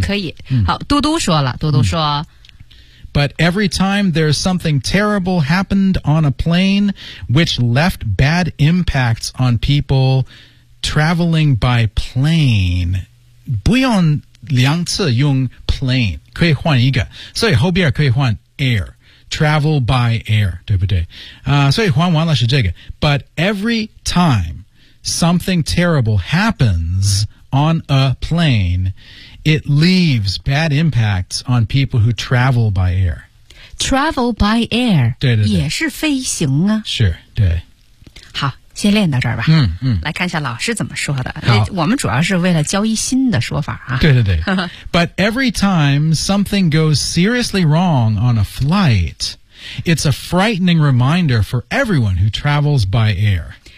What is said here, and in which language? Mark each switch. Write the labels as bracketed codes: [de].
[zh] 可以、嗯、好嘟嘟说了嘟嘟说、嗯 [en] But every time there's something terrible happened on a plane, which left bad impacts on people traveling by plane. [zh] 不用两次用 plane, 可以换一个。所以后边可以换 air, [en] travel by air, [zh] 对不对、所以换完了是这个。 [en] But every time something terrible happens on a plane,It leaves bad impacts on people who travel by air. Travel by air. [zh] 对对对。也是飞行啊。是对。好先练到这儿吧。嗯嗯。来看一下老师怎么说的。我们主要是为了教一新的说法啊。对对对。 [en] But every time something goes seriously wrong on a flight, it's a frightening reminder for everyone who travels by air.